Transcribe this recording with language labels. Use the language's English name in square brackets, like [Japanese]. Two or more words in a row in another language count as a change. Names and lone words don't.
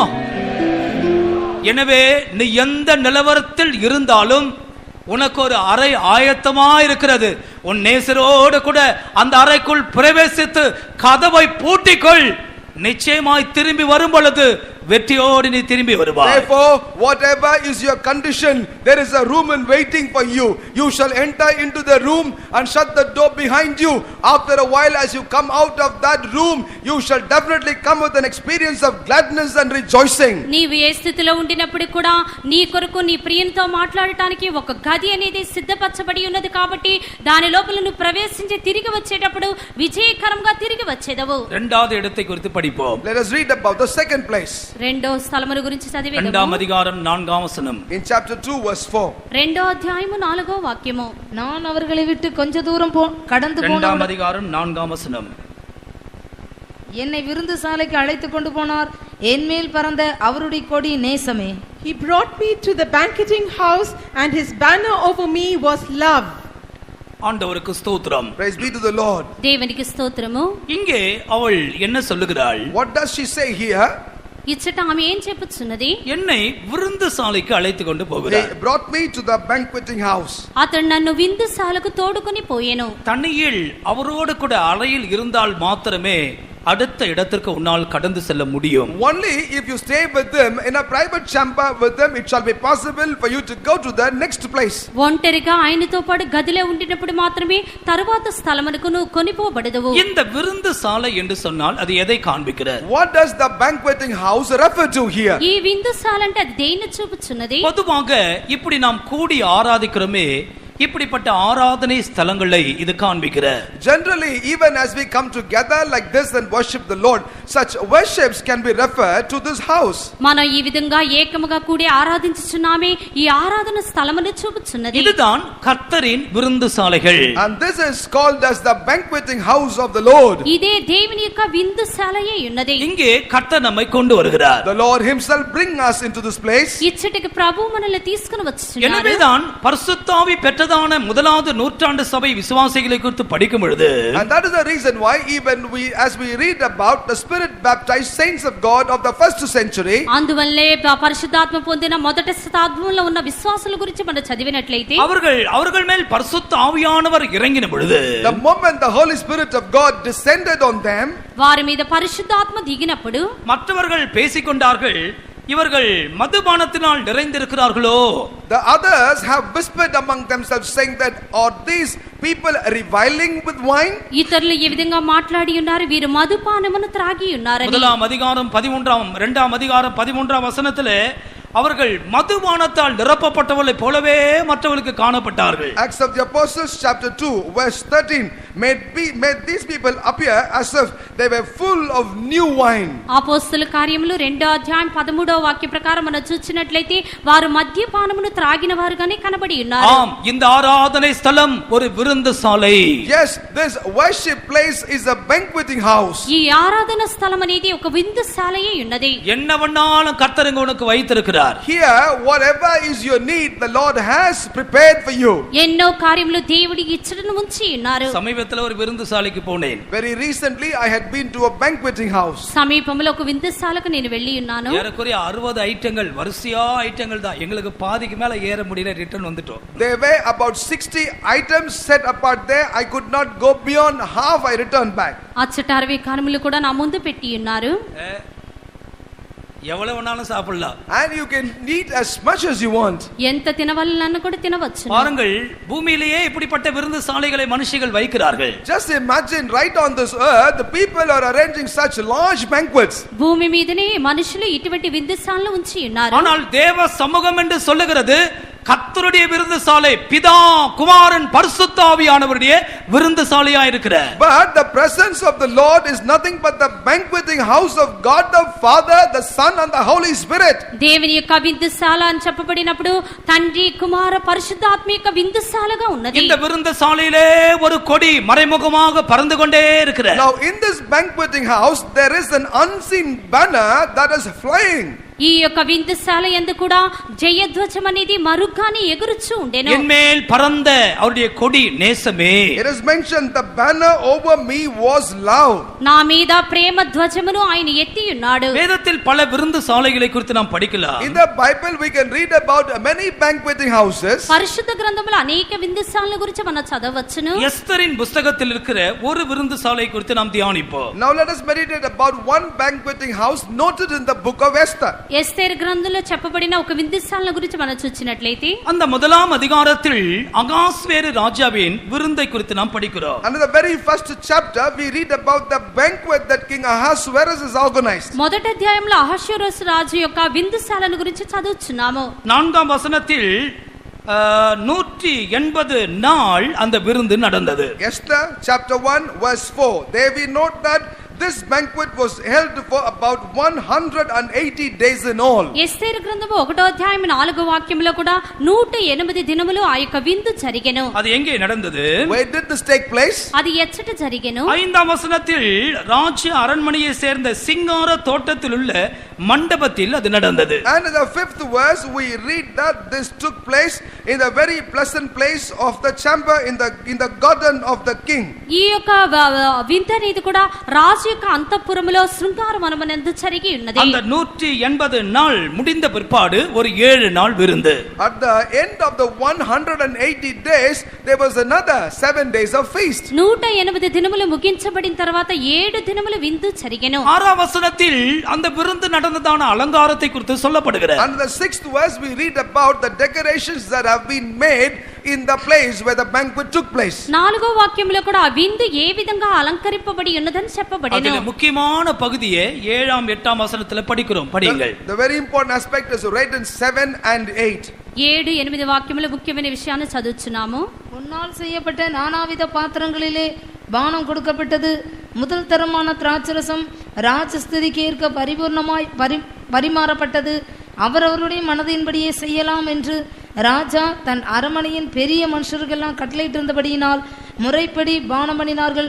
[Tamil] எனவே நீ எந்த நிலவரத்தில் இருந்தாலும் உனக்கு ஒரு அறை ஆயத்தமா இருக்கிறது. உன் நேசரோடு கூட அந்த அறைக்குள் பிரவேசித்து கதவை பூட்டிக்கொள். நிச்சயமாய் திரும்பி வரும் பொழுது வெற்றியோடு நீ திரும்பி வருவாய். [English] Therefore, whatever is your condition, there is a room in waiting for you. You shall enter into the room and shut the door behind you. After a while, as you come out of that room, you shall definitely come with an experience of gladness and rejoicing. [Telugu] నీవు ఏ స్థితిలో ఉండినప్పుడు కూడా నీ కొరకు నీ ప్రియునితో మాట్లాడటానికి ఒక గది అనేది సిద్ధపరచబడి ఉన్నది కాబట్టి దాని లోపల నువ్వు ప్రవేశించి తిరిగి వచ్చేటప్పుడు విజయకరంగా తిరిగి వచ్చేదవు. [Tamil] இரண்டாவது இடத்தை குறித்து படிப்போம். [English] Let us read about the second place. [Telugu] రెండో స్థలముల గురించి చదివేదము. [Tamil] இரண்டாம் அதிகாரம் 4ஆம் வசனம். [English] In chapter 2 verse 4. [Telugu] రెండో అధ్యాయము 4వ వాక్యము. [Tamil] நான் அவர்களை விட்டு கொஞ்ச தூரம் கடந்து இரண்டாம் போன அதிகாரம் 4ஆம் வசனம். என்னை விருந்து சாலைக்கு அழைத்து கொண்டு போனார், என் மேல் பறந்த அவருடைய கொடி நேசமே. [English] He brought me to the banqueting house, and his banner over me was love. [Tamil] ஆண்டவருக்கு ஸ்தோத்திரம். [English] Praise be to the Lord. [Telugu] దేవునికి స్తోత్రము. [Tamil] இங்கே அவள் என்ன சொல்லுகிறாள்? [English] What does she say here? [Telugu] ఇచ్చట ఆమె ఏం చెప్పుచున్నది? [Tamil] என்னை விருந்து சாலைக்கு அழைத்து கொண்டு போகிறார். [English] He brought me to the banqueting house. [Telugu] అతడు నన్ను విందుశాలకు తోడుకొని పోయెను. [Tamil] தனியில் அவரோடு கூட அறையில் இருந்தால் மாத்திரமே அடுத்த இடத்திற்கு உன்னால் கடந்து செல்ல முடியும். [English] Only if you stay with them in a private chamber with them, it shall be possible for you to go to the next place. [Telugu] ఒంటరిగా ఆయనతో పాటు గదిలో ఉండినప్పుడు మాత్రమే తరువాత స్థలమునకు నువ్వు కొనిపోబడదువు. [Tamil] இந்த விருந்து சாலை என்று சொன்னால் அது எதை காண்பிக்கிறது? [English] What does the banqueting house refer to here? [Telugu] ఈ విందుశాల అంటే అది దేన్ని చూపుచున్నది? [Tamil] பொதுவாக இப்படி நாம் கூடி ஆராதிக்கிறோமே, இப்படிப்பட்ட ஆராதனை ஸ்தலங்களை இது காண்பிக்கிறது. [English] Generally, even as we come together like this and worship the Lord, such worships can be referred to this house. [Telugu] మనం ఈ విధంగా ఏకముగా కూడి ఆరాధించుచున్నామే, ఈ ఆరాధన స్థలమును చూపుచున్నది. [Tamil] இதுதான் கர்த்தரின் விருந்து சாலைகள். [English] And this is called as the banqueting house of the Lord. [Telugu] ఇదే దేవుని యొక్క విందుశాలయే ఉన్నది. [Tamil] இங்கே கர்த்தர் நம்மை கொண்டு வருகிறார். [English] The Lord himself bring us into this place. [Telugu] ఇచ్చటికి ప్రభు మనల్ని తీసుకుని వచ్చుచున్నాడు. [Tamil] எனவேதான் பரிசுத்தாவி பெற்றதான முதலாவது நூற்றாண்டு சபை விசுவாசிகளை குறித்து படிக்கும் பொழுது, [English] And that is the reason why even as we read about the spirit baptized saints of God of the first century, [Telugu] అందువల్లే పరిశుద్ధాత్మ పొందిన మొదటి శతాబ్దంలో ఉన్న విశ్వాసుల గురించి మనం చదివినట్లయితే [Tamil] அவர்கள் மேல் பரிசுத்த ஆவியானவர் இறங்கின பொழுது, [English] the moment the Holy Spirit of God descended on them, [Telugu] వారి మీద పరిశుద్ధాత్మ దిగినప్పుడు [Tamil] மற்றவர்கள் பேசிக்கொண்டார்கள், இவர்கள் மதுபானத்தினால் நிறைந்திருக்கிறார்களோ. [English] the others have whispered among themselves saying that, are these people reviling with wine? [Telugu] ఇతరులు ఈ విధంగా మాట్లాడి ఉన్నారు, వీరు మధుపానమును త్రాగి ఉన్నారని. [Tamil] முதலாம் அதிகாரம் 13ஆம் வசனத்திலே அவர்கள் மதுபானத்தால் நிரப்பப்பட்டவர்களைப் போலவே மற்றவர்களுக்கு காணப்பட்டார்கள். [English] Acts of the Apostles chapter 2 verse 13 made these people appear as if they were full of new wine. [Telugu] అపోస్తలుల కార్యములు 2వ అధ్యాయం 13వ వాక్య ప్రకారం మనం చూచినట్లయితే వారు మద్యపానమును త్రాగిన వారుగానే కనబడి ఉన్నారు. [Tamil] ஆம், இந்த ஆராதனை ஸ்தலம் ஒரு விருந்து சாலை. [English] Yes, this worship place is a banqueting house. [Telugu] ఈ ఆరాధన స్థలం అనేది ఒక విందుశాలయే ఉన్నది. [Tamil] என்ன வேணாலும் கர்த்தர் இங்க உனக்கு வைத்திருக்கிறார். வைத்திருக்கிறார். [English] Here, whatever is your need, the Lord has prepared for you. [Telugu] ఎన్నో కార్యములు దేవుడి ఇచ్చటను ఉంచి ఉన్నారు. [Tamil] சமீபத்தில் ஒரு விருந்துசாலைக்கு போனேன். [English] Very recently, I had been to a banqueting house. సమీపంలో ఒక విందుశాలకు నేను వెళ్ళి ఉన్నాను. ஏறக்குறைய 60 ஐட்டங்கள், வரிசையா ஐட்டங்கள் தான். எங்களுக்கு பாதிக்கு மேல ஏற முடியல, ரிட்டர்ன் வந்துட்டோம். There were about 60 items set apart there. I could not go beyond half. I returned back. [Telugu] అచ్చట 60 కార్యములు కూడా నా ముందు పెట్టి ఉన్నారు. [Tamil] எவ்வளவு வேணாலும் சாப்பிடலாம். [English] And you can eat as much as you want. [Telugu] ఎంత తినవలనను కూడా తినవచ్చు. [Tamil] பாருங்கள், பூமியிலேயே இப்படிப்பட்ட விருந்துசாலைகளை மனுஷிகள் வைக்கிறார்கள். [English] Just imagine, right on this earth, the people are arranging such large banquets. [Telugu] భూమి మీదనే మనుషులు ఇటువంటి విందుశాలను ఉంచి ఉన్నారు. [Tamil] ஆனால் தேவ சமூகம் என்று சொல்லுகிறது கர்த்தருடைய விருந்துசாலை, பிதா குமாரன் பரிசுத்த ஆவியானவருடைய விருந்துசாலையா இருக்கிற. [English] But the presence of the Lord is nothing but the banqueting house of God the Father, the Son and the Holy Spirit. [Telugu] దేవుని యొక్క విందుశాల అని చెప్పబడినప్పుడు తండ్రి కుమార పరిశుద్ధాత్మ యొక్క విందుశాలగా ఉన్నది. [Tamil] இந்த விருந்துசாலையிலே ஒரு கொடி மறைமுகமாக பறந்து கொண்டே இருக்கிற. [English] Now in this banqueting house there is an unseen banner that is flying. [Telugu] ఈ యొక్క విందుశాల యందు కూడా జయధ్వజం అనేది మరుగ్గానే ఎగురుచూ ఉండెను. [Tamil] என்மேல் பறந்த அவருடைய கொடி நேசமே. [English] It is mentioned the banner over me was love. [Telugu] నా మీద ప్రేమ ధ్వజమును ఆయన ఎత్తి ఉన్నాడు. [Tamil] வேதத்தில் பல விருந்துசாலைகளை குறித்து நாம் படிக்கலாம். [English] In the Bible we can read about many banqueting houses. [Telugu] పరిశుద్ధ గ్రంథములో అనేక విందుశాలల గురించి మనం చదవవచ్చును. [Tamil] எஸ்தரின் புத்தகத்தில் இருக்கிற ஒரு விருந்துசாலை குறித்து நாம் தியானிப்போம். [English] Now let us meditate about one banqueting house noted in the book of Esther. [Telugu] ఎస్తేరు గ్రంథంలో చెప్పబడిన ఒక విందుశాల గురించి మనం చూసినట్లయితే [Tamil] அந்த முதலாம் அதிகாரத்தில் அகாஸ்வேரு ராஜாவின் விருந்தை குறித்து நாம் படிக்கிறோம். [English] And in the very first chapter we read about the banquet that King Ahasuerus has organized. [Telugu] మొదటి అధ్యాయంలో అహష్వేరోషు రాజు యొక్క విందుశాలను గురించి చదువుచున్నాము. [Tamil] 4ஆம் வசனத்தில் 180 நாள் அந்த விருந்து நடந்தது. [English] Esther chapter 1 verse 4. There we note that this banquet was held for about 180 days in all. [Telugu] ఎస్తేరు గ్రంథము 1వ అధ్యాయం 4వ వాక్యంలో కూడా 108 దినములు ఆ యొక్క విందు జరిగెను. [Tamil] அது எங்கே நடந்தது? [English] Where did this take place? [Telugu] అది ఎచ్చట జరిగెను? [Tamil] 5ஆம் வசனத்தில் ராஜ அரண்மனையை சேர்ந்த சிங்கார தோட்டத்தில் உள்ள மண்டபத்தில் அது நடந்தது. [English] And in the 5th verse we read that this took place in the very pleasant place of the chamber in the garden of the king. [Telugu] ఈ యొక్క విందు అనేది కూడా రాజు యొక్క అంతఃపురములో శృంగార వనమునందు జరిగి ఉన్నది. [Tamil] அந்த 180 நாள் முடிந்த பிற்பாடு ஒரு 7 நாள் விருந்து. [English] At the end of the 180 days there was another 7 days of feast. [Telugu] 108 దినములు ముగించబడిన తర్వాత 7 దినములు విందు జరిగెను. [Tamil] 6ஆம் வசனத்தில் அந்த விருந்து நடந்ததான அலங்காரத்தை குறித்து சொல்லப்படுகிறது. [English] And in the 6th verse we read about the decorations that have been made in the place where the banquet took place. [Telugu] 4వ వాక్యంలో కూడా ఆ విందు ఏ విధంగా అలంకరింపబడి ఉన్నదని చెప్పబడెను. [Tamil] அதிலே முக்கியமான பகுதியை 7ஆம் 8ஆம் வசனத்துல படிக்கிறோம். படியுங்கள். [English] The very important aspect is read in 7 and 8. [Telugu] 7, 8 వాక్యములు ముఖ్యమైన విషయాన్ని చదువుచున్నాము. [Tamil] பொன்னால் செய்யப்பட்ட நானாவித பாத்திரங்களிலே பானம் கொடுக்கப்பட்டது. முதல் தரமான திராட்சரசம் ராஜஸ்திதிக்கு ஏற்க பரிபூர்ணமாய் பரிமாறப்பட்டது. அவரவருடைய மனதின்படியே செய்யலாம் என்று ராஜா தன் அரமனையின் பெரிய மனுஷர்களெல்லாம் கட்டளையிட்டிருந்தபடியினால் முறைப்படி பானம் பண்ணினார்கள்.